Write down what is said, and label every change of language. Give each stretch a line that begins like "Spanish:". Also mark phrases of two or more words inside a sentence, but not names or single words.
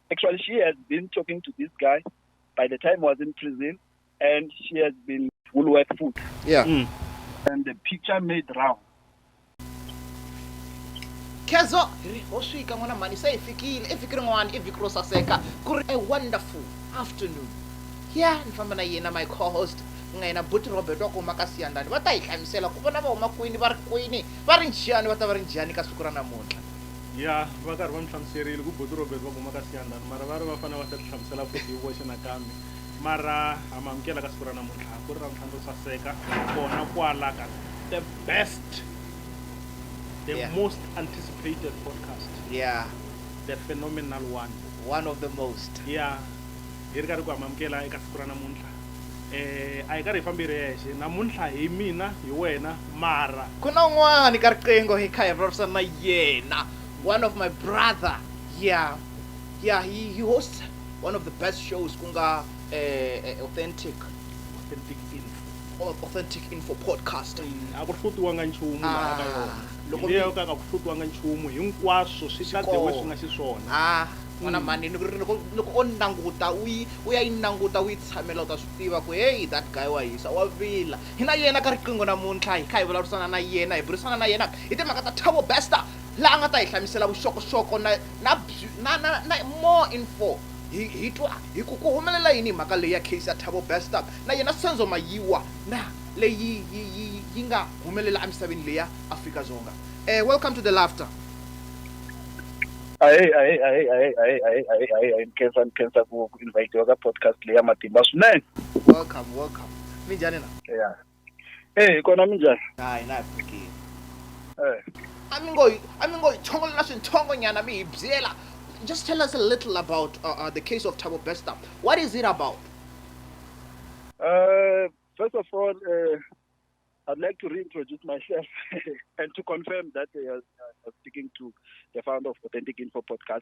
English: Actually, she has been talking to this guy by the time he was in prison, and she has been Woolworth Food. Yeah. And the picture made round.
Tsonga: Kezo, oswika ngwana mani seyifikile evikini ngwani iviki ro saseka kuri
English: a wonderful afternoon. Yeah,
Tsonga: nifamba na yena
English: my co-host
Tsonga: ngaina Buti Robert wako makasiyandani va ta hi hlamusela ku vona va huma kwini va ri kwini va ri njhani va ta va ri njhani ka siku ra namuntlha. Ya va karhi va mi hlamuserile ku Buti Robert va huma kasiyandani mara va ri va fanele va ta ti hlamusela futhi hi voxe nakambe mara ha mi amukela ka siku ra namuntlha ku ri ra ntlhanu ro saseka kona kwala ka
English: the best, the most anticipated podcast. Yeah, The phenomenal one of the most. Yeah,
Tsonga: hi ri karhi ku amukela eka siku ra namuntlha a hi karhi hi fambi ri yexe namuntlha hi mina hi wena mara ku na un'wani ka riqingho hi kha hi vulavurisana na yena,
English: one of my brother. Yeah, he hosts one of the best shows
Tsonga: ku nga
English: authentic info podcast.
Tsonga: a ku hlutiwanga nchumu laha ka yona loko leyo ka ku hlutiwanga nchumu hinkwaswo swi ta dewe swi nga xiswona n'wana mani loko o languta u ya yi languta u yi tshamela u ta swi tiva ku
English: hey that guy
Tsonga: wa hisa wa vila hi na yena ka riqingho namuntlha hi kha hi vulavurisana na yena hi burisana na yena hi timhaka ta Thabo Bester laha a nga ta hi hlamusela vuxokoxoko na
English: more info
Tsonga: hi twa hi ku humelela yini hi mhaka leyi ya case ya Thabo Bester na yena Senzo Mayiwa na leyi yi nga humelela emisaveni leya Afrika-Dzonga.
English: Welcome to the laughter.
Tsonga: Nkhensa ku invite ka podcast leya matimba swinene. Welcome. Minjhani na? Yeah. Kona minjhani? Hayi na fikile. ami ngo chongolela swintsongo nyana mi hi byela.
English: Just tell us a little about the case of Thabo Bester. What is it about? First of all, I'd like to reintroduce myself and to confirm that I'm speaking to the founder of Authentic Info Podcast.